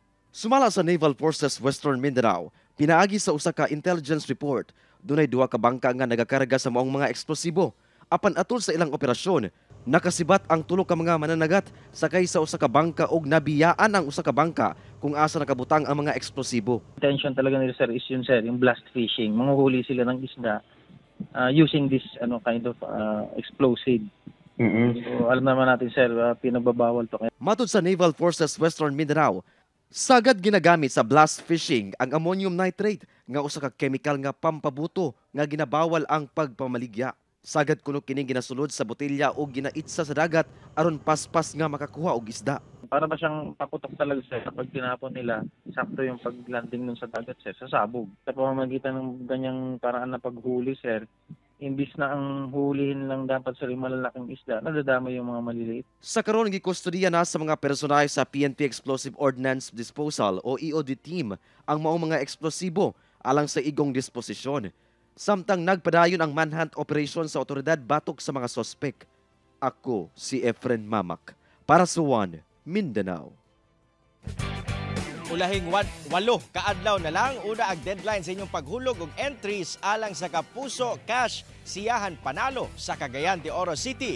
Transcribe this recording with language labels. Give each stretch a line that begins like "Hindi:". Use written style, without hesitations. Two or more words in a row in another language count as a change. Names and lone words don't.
Cebuano: Sumala sa Naval Forces Western Mindanao, pinaagi sa usa ka
English: intelligence report,
Cebuano: dunay 2 ka bangka nga nagakarga sa maong mga eksplosibo. Apan atol sa ilang operasyon, nakasibat ang 3 ka mga mananagat sakay sa usa ka bangka ug nabiyaan ang usa ka bangka kung asa nakabutang ang mga eksplosibo.
Filipino: Intention talaga nila sir is yun sir, yung
English: blast fishing.
Filipino: Manguhuli sila ng isda
English: using this kind of explosive.
Filipino: So alam naman natin sir, pinagbabawal to.
Cebuano: Matud sa Naval Forces Western Mindanao, sagad ginagamit sa
English: blast fishing
Cebuano: ang
English: ammonium nitrate
Cebuano: nga usa ka chemical nga pampabuto nga ginabawal ang pagpamaligya. Sagad kuno kining ginasulod sa botelya o ginaitsa sa dagat aron paspas nga makakuha og isda.
Filipino: Para ba siyang paputok talaga sir kapag tinapon nila, sakto yung paglanding nun sa dagat sir, sa sabog. Sa pamamagitan ng ganyang paraan na paghuli sir, imbis na ang hulihin lang dapat sa malalaking isda, nadadamay yung mga maliliit.
Cebuano: Sa karon gikustodiya na sa mga personal sa PNP Explosive Ordnance Disposal o EOD team ang maong mga eksplosibo alang sa igong disposisyon. Samtang nagpadayon ang
English: manhunt operation
Cebuano: sa otoridad batok sa mga sospek. Ako si Efren Mamak para sa One Mindanao. Ulahing 8 kaadlaw na lang una ang deadline sa inyong paghulog og entries alang sa Kapuso Cash Siyahan Panalo sa Cagayan de Oro City.